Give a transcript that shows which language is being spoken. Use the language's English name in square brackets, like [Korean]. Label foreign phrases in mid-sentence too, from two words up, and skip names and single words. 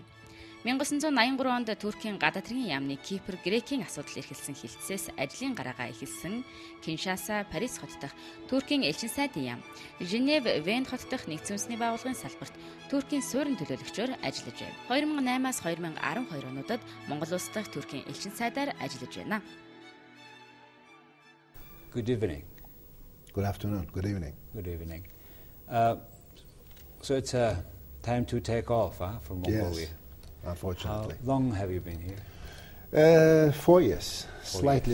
[Mongolian] 1983 онд Туркийн гадаад хэргийн яамны Кипр Грекийн асуудал эрхэлсэн хилцээс ажлын гараагаа эхэлсэн Киншаса, Парис хот дахь Туркийн элчин сайдын яам, Женев, Вен хот дахь нэгдсэн үндэсний байгууллагын салбарт Туркийн суурин төлөөлөгчөөр ажиллаж байна. 2008-аас 2012 онуудад Монгол улс дахь Туркийн элчин сайдаар ажиллаж байна. [English] Good evening. Good afternoon. Good evening. Good evening. So it's time to take off from Mongolia. Yes. Unfortunately. How long have you been here? 4 years, 4 slightly